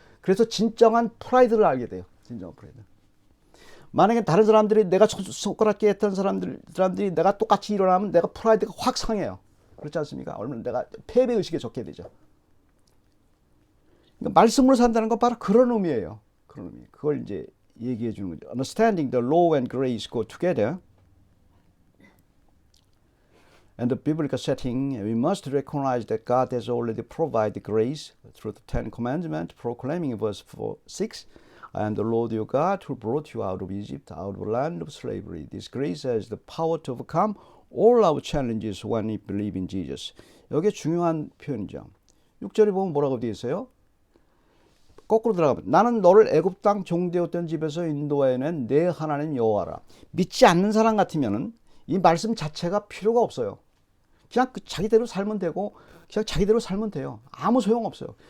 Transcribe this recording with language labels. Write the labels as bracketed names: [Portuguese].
[Korean] 그래서 진정한 프라이드를 알게 돼요. 진정한 프라이드. 만약에 다른 사람들이 내가 손가락질 했던 사람들이 내가 똑같이 일어나면 내가 프라이드가 확 상해요. 그렇지 않습니까? 얼마나 내가 패배의식에 적게 되죠. 그러니까 말씀으로 산다는 건 바로 그런 의미예요. 그런 의미. 그걸 이제 얘기해 주는 거죠. [English] Understanding the law and grace go together. And the biblical setting, we must recognize that God has already provided grace through the Ten Commandments, proclaiming verse 6, I am the Lord your God who brought you out of Egypt, out of the land of slavery. This grace has the power to overcome all our challenges when we believe in Jesus. [Korean] 여기에 중요한 표현이죠. 6절에 보면 뭐라고 되어 있어요? 거꾸로 들어가면 나는 너를 애굽 땅 종되었던 집에서 인도해낸 내 하나님 여호와라. 믿지 않는 사람 같으면은 이 말씀 자체가 필요가 없어요. 그냥 자기대로 살면 되고 그냥 자기대로 살면 돼요. 아무 소용 없어요.